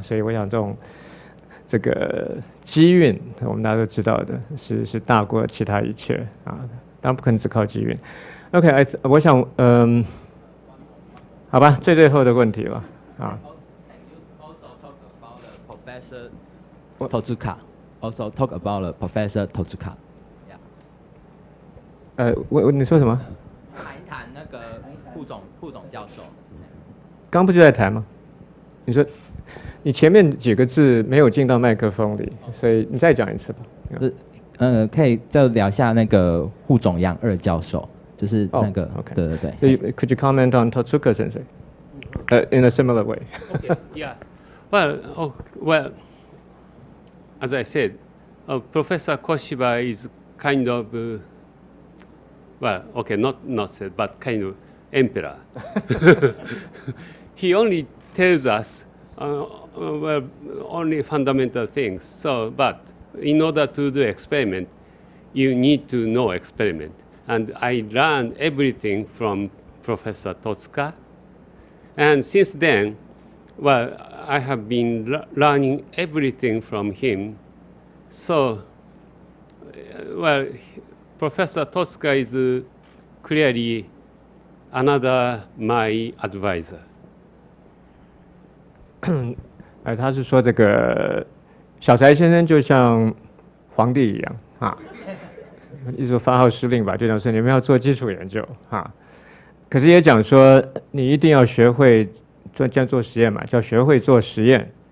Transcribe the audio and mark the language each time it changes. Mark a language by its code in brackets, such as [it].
[zh] 所以我想这个机运，我们大家都知道的是大过其他一切啊。当然不可能只靠机运。 OK， 我想好吧，最后的问题了啊。 [en] Tozuka also talk about the Professor Tozuka. [zh] 你说什么？谈一谈那个副总教授。刚不就在谈吗？你说你前面几个字没有进到麦克风里，所以你再讲一次吧。可以就聊一下那个副总杨二教授，就是那个，对。 [en] Could you comment on Totsuka Sensei? In a similar way. Okay, yeah. Well, as I said, Professor Koshiba is kind of, not said, but kind of emperor. He only tells us only fundamental things. But in order to do experiment, you need to know experiment. And I learned everything from Professor Totsuka. And since then, I have been learning everything from him. So, Professor Totsuka is clearly another my advisor. [zh] 他是说这个小柴先生就像皇帝一样啊，一直发号施令吧，就讲说你们要做基础研究啊。可是也讲说你一定要学会做实验嘛，叫学会做实验。